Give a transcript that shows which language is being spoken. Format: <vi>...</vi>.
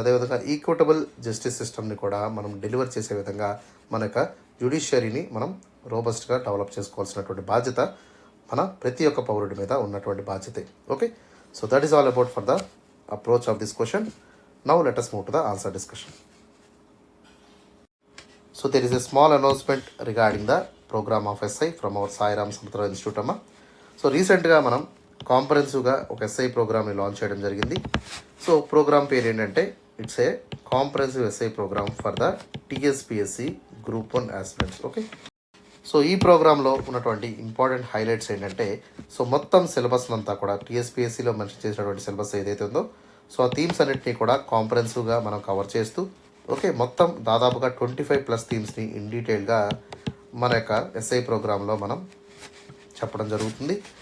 <te>అదేవిధంగా equitable justice సిస్టమ్ని కూడా మనం డెలివర్ చేసే విధంగా మన యొక్క జ్యుడిషియరీని మనం రోబస్ట్గా డెవలప్ చేసుకోవాల్సినటువంటి బాధ్యత మన ప్రతి ఒక్క పౌరుడి మీద ఉన్నటువంటి బాధ్యతే.</te> <en>So that is all about for the approach of this question. Now let us move to the answer discussion. So there is a small announcement regarding the program of SI from our Sai Ram Samudraya Institute అమ్మ.</en> <te>So రీసెంట్గా మనం కాంప్రహెన్సివ్గా ఒక SI ప్రోగ్రామ్ని launch చేయడం జరిగింది. So programme పేరు ఏంటంటే</te> <en>It's a comprehensive SI program for the TSPSC group 1 aspirants.</en> <te>So ఈ ప్రోగ్రాంలో ఉన్నటువంటి ఇంపార్టెంట్ హైలైట్స్ ఏంటంటే సో మొత్తం సిలబస్ అంతా కూడా టీఎస్పిఎస్సిలో మెన్షన్ చేసినటువంటి సిలబస్ ఏదైతే ఉందో సో ఆ థీమ్స్ అన్నింటినీ కూడా కాంప్రహెన్సివ్గా మనం కవర్ చేస్తూ మొత్తం దాదాపుగా 25+ థీమ్స్ని ఇన్ డీటెయిల్గా మన యొక్క ఎస్ఐ ప్రోగ్రాంలో మనం చెప్పడం జరుగుతుంది.</te>